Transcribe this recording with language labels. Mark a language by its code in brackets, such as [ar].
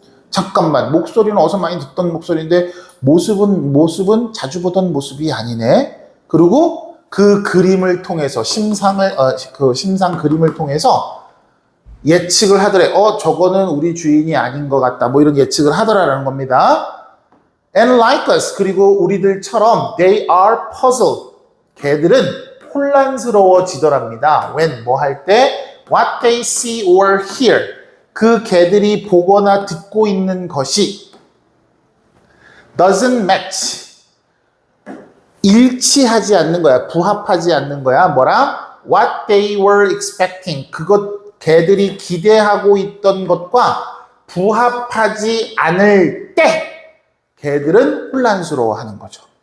[ko] 잠깐만, 목소리는 어서 많이 듣던 목소리인데 모습은 자주 보던 모습이 아니네. 그리고 그 그림을 통해서 심상 그림을 통해서 예측을 하더래. 저거는 우리 주인이 아닌 것 같다. 뭐 이런 예측을 하더라라는 겁니다. [en] And like us, [ko] 그리고 우리들처럼 [en] they are puzzled. [ko] 걔들은 혼란스러워지더랍니다. [en] when, [ko] 뭐 할 때, [en] what they see or hear. [ko] 그 걔들이 보거나 듣고 있는 것이 [en] doesn't match. [ko] 일치하지 않는 거야. 부합하지 않는 거야. 뭐랑? [en] what they were expecting, [ko] 걔들이 기대하고 있던 것과 부합하지 않을 때 걔들은 혼란스러워하는 거죠.